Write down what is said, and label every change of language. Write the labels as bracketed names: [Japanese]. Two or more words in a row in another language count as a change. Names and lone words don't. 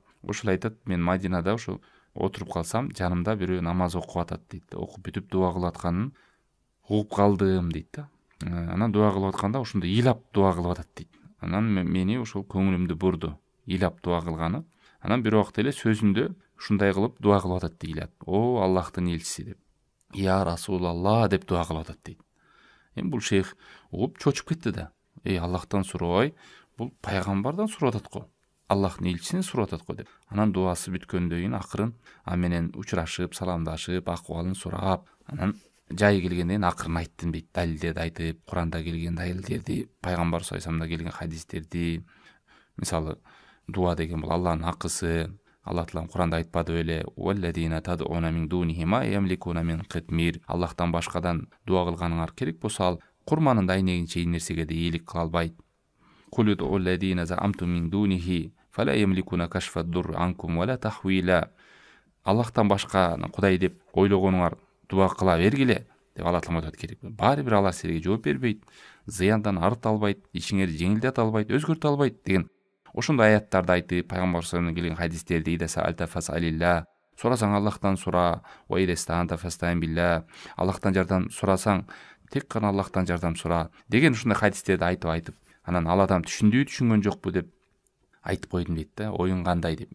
[Kyrgyz] Ошол айтат, мен Мадинада ошо отуруп калсам, жанымда бирөө намаз окуп атат дейт. Окуп бүтүп дуа кылып атканын угуп калдым дейт да. Анан дуа кылып атканда ошондой ыйлап дуа кылып атат дейт. Анан мени ошол көңүлүмдү бурду. Ыйлап дуа кылганы. Анан бир убакта эле сөзүндө ушундай кылып дуа кылып атат дейт. О Аллахтын элчиси деп. [Arabic] يا رسول الله [Kyrgyz] деп дуа кылып атат дейт. Эми бул шейх угуп чочуп кетти да. Аллахтан сурабай, бул пайгамбардан сурап атат го. Аллахтын элчисин сурап атат го деп. Анан дуасы бүткөндөн кийин акырын менен учурашып, саламдашып, акыбалын сурап, анан жай келгенден акырын айттым дейт. Далилдерди айтып, Куранда келген далилдерди, пайгамбар [Arabic] صلى الله عليه وسلم [Kyrgyz] келген хадистерди, мисалы дуа деген бул Алланын акысы, Аллах Таалам Куранда айтпады беле: [Arabic] "والذين تدعون من دونه ما يملكون من قطمير". [Kyrgyz] Аллахтан башкадан дуа кылганыңар керек болсо ал курманын дайнегинче нерсеге де ийгилик кыла албайт. [Arabic] قل ادعوا الذين زعمتم من دونه فلا يملكون كشف الضر عنكم ولا تحويلا. [Kyrgyz] Аллахтан башка Кудай деп ойлогонуңар дуа кыла бергиле деп Аллах Таалам айтат керек. Баары бир Аллах силерге жооп бербейт, зыяндан арыта албайт, ишиңерди жеңилдете албайт, өзгөртө албайт деген ошондой аяттарды айтып, пайгамбар [Arabic] صلى الله عليه وسلم [Kyrgyz] келген хадистерди [Arabic] إذا سألت فاسأل الله, [Kyrgyz] сурасаң Аллахтан сура, [Arabic] وإذا استعنت فاستعن بالله, [Kyrgyz] Аллахтан жардам сурасаң тек гана Аллахтан жардам сура деген ушундай хадистерди айтып, анан ал адам түшүндүбү, түшүнгөн жокпу деп айтып койдум дейт да. Оюң кандай деп.